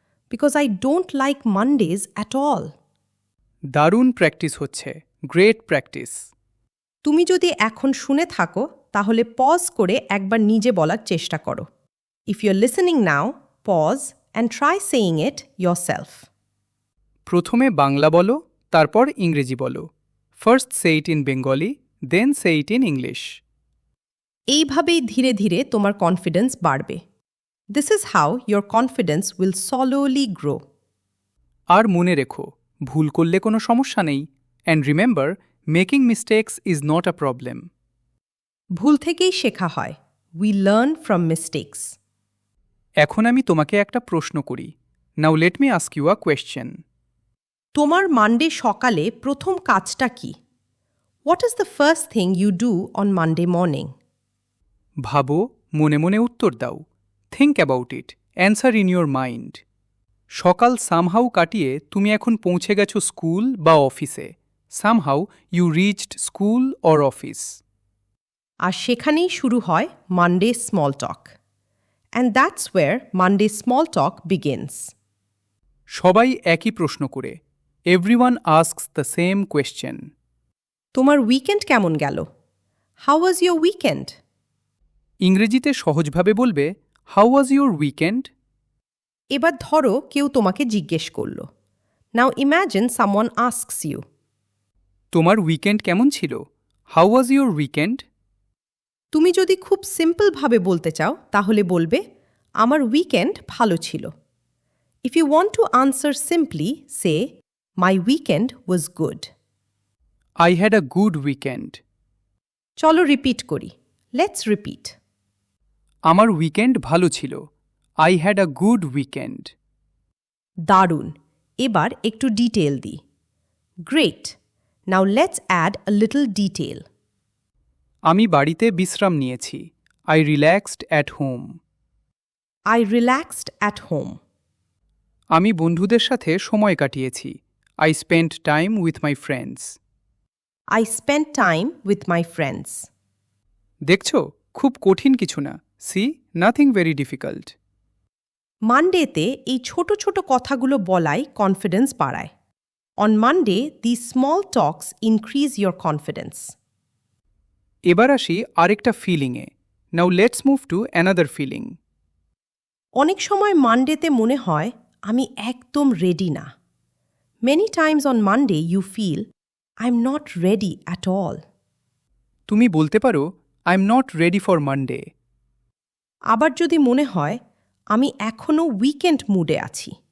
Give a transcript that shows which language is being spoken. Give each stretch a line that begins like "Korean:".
English: Because I don't like Mondays at all.
Bangla: দারুণ practice হচ্ছে,
English: Great practice.
Bangla: তুমি যদি এখন শুনে থাকো তাহলে পজ করে একবার নিজে বলার চেষ্টা করো।
English: If you're listening now, pause and try saying it yourself.
Bangla: প্রথমে বাংলা বলো, তারপর ইংরেজি বলো।
English: First say it in Bengali, then say it in English.
Bangla: এইভাবেই ধীরে ধীরে তোমার কনফিডেন্স বাড়বে।
English: This is how your confidence will slowly grow.
Bangla: আর মনে রেখো, ভুল করলে কোনো সমস্যা নেই।
English: And remember, making mistakes is not a problem.
Bangla: ভুল থেকেই শেখা হয়।
English: We learn from mistakes.
Bangla: এখন আমি তোমাকে একটা প্রশ্ন করি।
English: Now let me ask you a question.
Bangla: তোমার মানডে সকালে প্রথম কাজটা কি?
English: What is the first thing you do on Monday morning?
Bangla: ভাবো, মনে মনে উত্তর দাও।
English: Think about it, answer in your mind.
Bangla: সকাল সামহাউ কাটিয়ে তুমি এখন পৌঁছে গেছো স্কুল বা অফিসে।
English: Somehow you reached school or office.
Bangla: আর সেখানেই শুরু হয় Monday small talk.
English: And that's where Monday small talk begins.
Bangla: সবাই একই প্রশ্ন করে।
English: Everyone asks the same question.
Bangla: তোমার উইকেন্ড কেমন গেল?
English: How was your weekend?
Bangla: ইংরেজিতে সহজভাবে বলবে,
English: How was your weekend?
Bangla: এবার ধরো কেউ তোমাকে জিজ্ঞেস করল।
English: Now imagine someone asks you.
Bangla: তোমার উইকেন্ড কেমন ছিল?
English: How was your weekend?
Bangla: তুমি যদি খুব সিম্পলভাবে বলতে চাও তাহলে বলবে, আমার উইকেন্ড ভালো ছিল।
English: If you want to answer simply, say, my weekend was good. I had a good weekend.
Bangla: চলো রিপিট করি।
English: Let's repeat.
Bangla: আমার উইকেন্ড ভালো ছিল।
English: I had a good weekend.
Bangla: দারুণ। এবার একটু ডিটেল দিই। Great.
English: Now let's add a little detail.
Bangla: আমি বাড়িতে বিশ্রাম নিয়েছি।
English: I relaxed at home. I relaxed at home.
Bangla: আমি বন্ধুদের সাথে সময় কাটিয়েছি।
English: I spent time with my friends. I spent time with my friends.
Bangla: দেখছো, খুব কঠিন কিছু না।
English: See, nothing very difficult.
Bangla: মানডেতে এই ছোট ছোট কথাগুলো বলাই কনফিডেন্স বাড়ায়।
English: On Monday, these small talks increase your confidence.
Bangla: এবার আসি আরেকটা ফিলিংয়ে।
English: Now let's move to another feeling.
Bangla: অনেক সময় মানডেতে মনে হয় আমি একদম রেডি না।
English: Many times on Monday you feel I'm not ready at all.
Bangla: তুমি বলতে পারো,
English: I am not ready for Monday.
Bangla: আবার যদি মনে হয় আমি এখনও উইকেন্ড মুডে আছি।